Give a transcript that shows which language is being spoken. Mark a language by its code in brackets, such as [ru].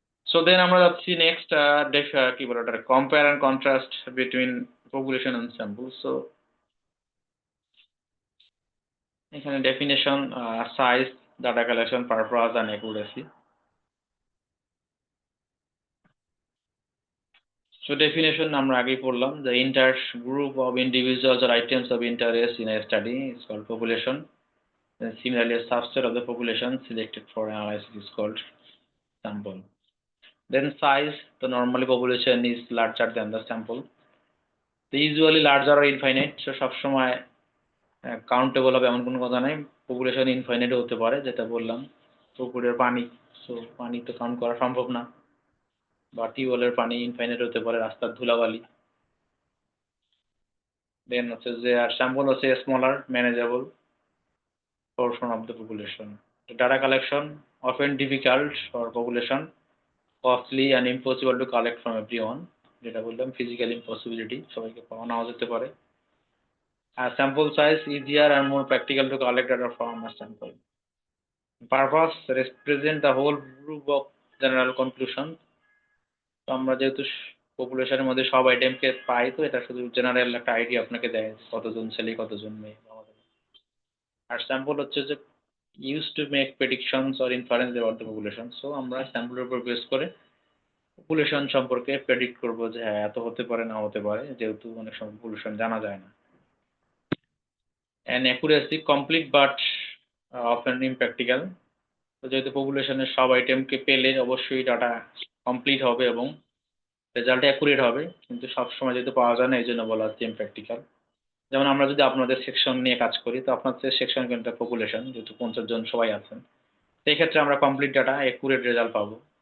[en] so then [bn] আমরা যাচ্ছি [en] next [bn] কি বলে ওটা, [en] Compare and contrast between population and sample. So এখানে definition, size, data collection, purpose and accuracy. So definition [bn] আমরা আগেই পড়লাম, [en] the entire group of individuals or items of interest in a study is called population. And similarly, a subset of the population selected for analysis is called sample. Then size, the normally population is larger than the sample. The usually larger or infinite, so [bn] সবসময় countable হবে এমন কোনো কথা নাই। Population infinite হতে পারে, যেটা বললাম পুকুরের পানি, সো পানি তো কাউন্ট করা সম্ভব না, বা টিউবওয়েলের পানি ইনফাইনাইট হতে পারে, রাস্তার ধুলাবালি। [en] Then হচ্ছে যে আর স্যাম্পল হচ্ছে smaller manageable portion of the population. The data collection often difficult for population, costly and impossible to collect from everyone, [bn] যেটা বললাম ফিজিক্যাল ইম্পসিবিলিটি, সবাইকে পাওয়া নাও যেতে পারে। [en] আর sample size easier and more practical to collect data from a sample. Purpose represent the whole group of general conclusion. [bn] তো আমরা যেহেতু পপুলেশনের মধ্যে সব আইটেমকে পাই, তো এটা শুধু জেনারেল একটা আইডিয়া আপনাকে দেয় কতজন ছেলে কতজন মেয়ে। আর স্যাম্পল হচ্ছে যে [en] used to make predictions or inference about the population. [bn] So আমরা স্যাম্পলের উপর বেস করে পপুলেশন সম্পর্কে প্রেডিক্ট করব যে হ্যাঁ এত হতে পারে না হতে পারে, যেহেতু অনেক সময় পপুলেশন জানা যায় না। [en] And accuracy complete but often impractical. [bn] তো যেহেতু পপুলেশনের সব আইটেমকে পেলে অবশ্যই ডাটা কমপ্লিট হবে এবং রেজাল্ট অ্যাকুরেট হবে, কিন্তু সবসময় যেহেতু পাওয়া যায় না এই জন্য বলা হচ্ছে ইমপ্র্যাকটিক্যাল। যেমন আমরা যদি আপনাদের সেকশন নিয়ে কাজ করি, তো আপনাদের সেকশন কিন্তু পপুলেশন যেহেতু 50 জন সবাই আছেন, সেই ক্ষেত্রে আমরা কমপ্লিট ডাটা অ্যাকুরেট রেজাল্ট পাবো।